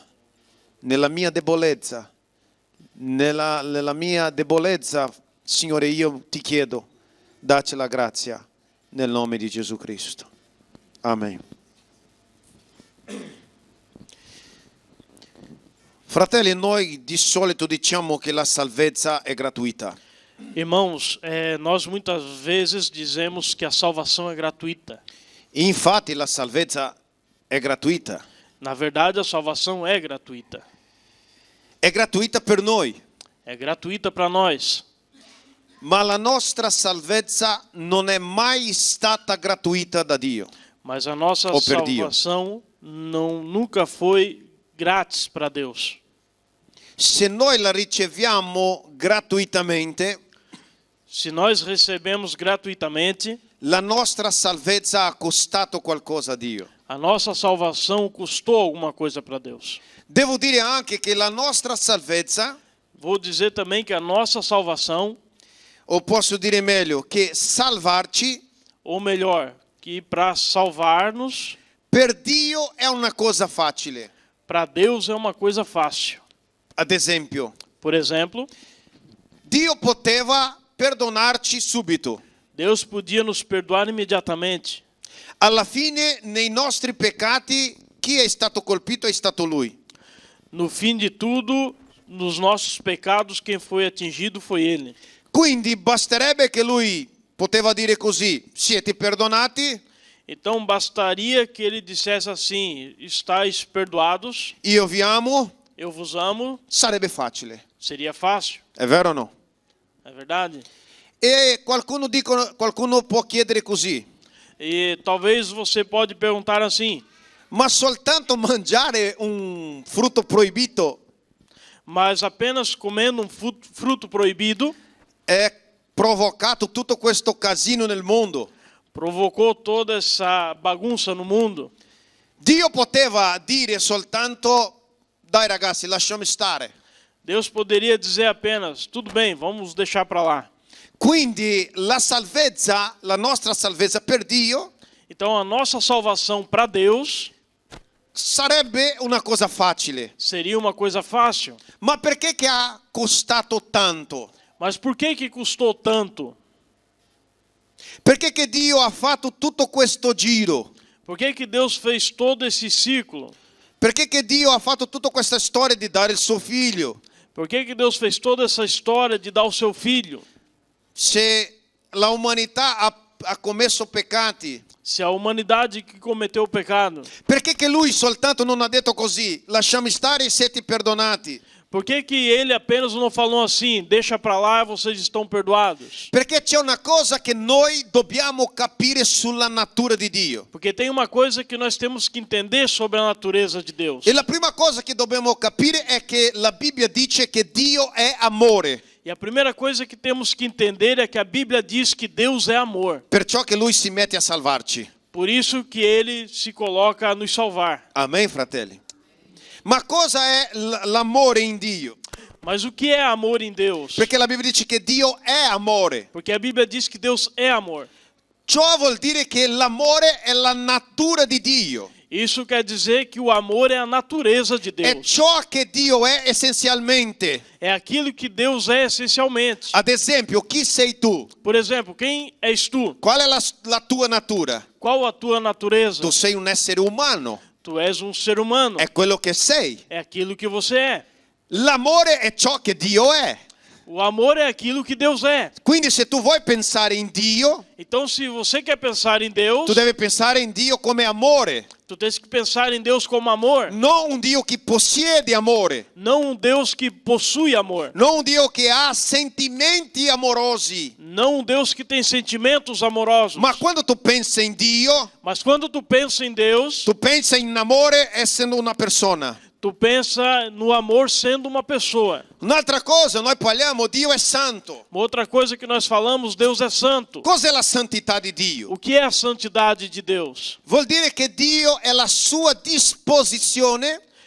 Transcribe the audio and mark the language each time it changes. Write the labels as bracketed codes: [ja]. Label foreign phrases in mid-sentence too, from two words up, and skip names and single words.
[it] Nella mia debolezza, Signore, io ti chiedo, dacci la grazia nel nome di Gesù Cristo. Amen. Fratelli, noi di solito diciamo che la salvezza è gratuita. [pt] Irmãos, nós muitas vezes dizemos que a salvação é gratuita. [it] Infatti la salvezza è gratuita. [pt] Na verdade, a salvação é gratuita. [it] È gratuita per noi. [pt] É gratuita para nós. [it] Ma la nostra salvezza non è mai stata gratuita da Dio. [pt] Mas a nossa [it] Ou per Dio. [pt] salvação nunca foi grátis para Deus. [it] Se noi la riceviamo gratuitamente, [pt] Se nós recebemos gratuitamente, [it] la nostra salvezza ha costato qualcosa a Dio. [pt] a nossa salvação custou alguma coisa para Deus. [it] Devo dire anche che la nostra salvezza, [pt] Vou dizer também que a nossa salvação, [it] o posso dire meglio, che salvarci [pt] ou melhor, que para salvar-nos, [it] per Dio è una cosa facile. [pt] para Deus é uma coisa fácil. [it] Ad esempio, [pt] Por exemplo, [it] Dio poteva perdonarci subito. [pt] Deus podia nos perdoar imediatamente. [it] Alla fine, nei nostri peccati, chi è stato colpito è stato Lui. [pt] No fim de tudo, nos nossos pecados, quem foi atingido foi Ele. [it] Quindi basterebbe che Lui poteva dire così, siete perdonati, [pt] Então bastaria que Ele dissesse assim: estáis perdoados, [it] io vi amo, [pt] eu vos amo, [it] sarebbe facile. [pt] seria fácil, [it] È vero o no? [pt] é verdade? [it] E qualcuno può chiedere così, [pt] E talvez você pode perguntar assim, [it] ma soltanto mangiare un frutto proibito [pt] mas apenas comendo um fruto proibido [it] è provocato tutto questo casino nel mondo? [pt] provocou toda essa bagunça no mundo? [it] Dio poteva dire soltanto, dai ragazzi, lasciami stare. [pt] Deus poderia dizer apenas, tudo bem, vamos deixar para lá. [it] Quindi la salvezza, la nostra salvezza per Dio [pt] Então a nossa salvação para Deus [it] sarebbe una cosa facile. [pt] seria uma coisa fácil. [it] Ma perché che ha costato tanto? [pt] Mas por que custou tanto? [it] Perché che Dio ha fatto tutto questo giro? [pt] Por que Deus fez todo esse ciclo? [it] Perché che Dio ha fatto tutta questa storia di dare il suo figlio? [pt] Por que Deus fez toda essa história de dar o seu filho? [it] Se la umanità ha commesso peccati, [pt] Se a humanidade que cometeu o pecado, [it] perché che lui soltanto non ha detto così, lasciami stare e siete perdonati? [pt] por que ele apenas não falou assim, deixa para lá, vocês estão perdoados? [it] Perché c'è una cosa che noi dobbiamo capire sulla natura di Dio. [pt] Porque tem uma coisa que nós temos que entender sobre a natureza de Deus. [it] E la prima cosa che dobbiamo capire è che la Bibbia dice che Dio è amore. [pt] E a primeira coisa que temos que entender é que a Bíblia diz que Deus é amor. [it] Perciò che lui si mette a salvarci. [pt] Por isso que ele se coloca a nos salvar. [it] Amen, fratelli. Ma cosa è l'amore in Dio? [pt] Mas o que é amor em Deus? [it] Perché la Bibbia dice che Dio è amore. [pt] Porque a Bíblia diz que Deus é amor. [it] Ciò vuol dire che l'amore è la natura di Dio. [pt] Isso quer dizer que o amor é a natureza de [it] È [pt] Deus. [it] ciò che Dio è essenzialmente. [pt] É aquilo que Deus é essencialmente. [it] Ad esempio, chi sei tu? [pt] Por exemplo, quem és tu? [it] Qual è la tua natura? [pt] Qual a tua natureza? [it] Tu sei un essere umano. [pt] Tu és um ser humano. [it] È quello che sei. [pt] É aquilo que você é. [it] L'amore è ciò che Dio è. [pt] O amor é aquilo que Deus é. [it] Quindi se tu vuoi pensare in Dio, [pt] Então, se você quer pensar em Deus, [it] tu devi pensare in Dio come amore. [pt] tu tens que pensar em Deus como amor. [it] Non un Dio che possiede amore. [pt] Não um Deus que possui amor. [it] Non un Dio che ha sentimenti amorosi. [pt] Não um Deus que tem sentimentos amorosos. [it] Ma quando tu pensi in Dio, [pt] Mas quando tu pensa em Deus, [it] tu pensi in amore essendo una persona. [pt] tu pensa no amor sendo uma pessoa. [it] Un'altra cosa, noi parliamo Dio è santo. [pt] Uma outra coisa que nós falamos, Deus é santo. [it] Cos'è la santità di Dio? [pt] O que é a santidade de Deus? [it] Vuol dire che Dio è la sua disposizione,